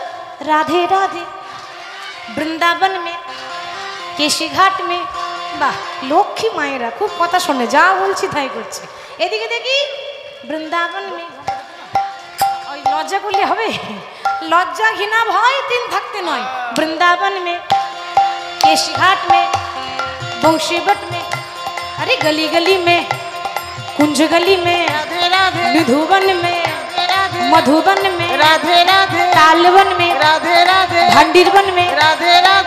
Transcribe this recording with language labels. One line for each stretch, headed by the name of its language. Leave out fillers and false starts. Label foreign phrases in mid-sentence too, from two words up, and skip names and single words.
Hindi: राधे राधे वृंदावन में, केशी घाट में।
Bangla: বাহ, লক্ষ্মী মায়েরা খুব কথা শোনে, যা বলছি তাই করছে। এদিকে দেখি,
Hindi: वृंदावन में।
Bangla: ওই লজ্জা করলে হবে? লজ্জা ঘৃণা ভয় তিন থাকতে নয়।
Hindi: वृंदावन में, केशी घाट में, बंशी बट में, अरे गली गली में, कुंज गली में, राधे राधे निधुवन में, मधुबन में, राधे राधे तालवन में, राधे राधे भंडीरवन में, राधे राधे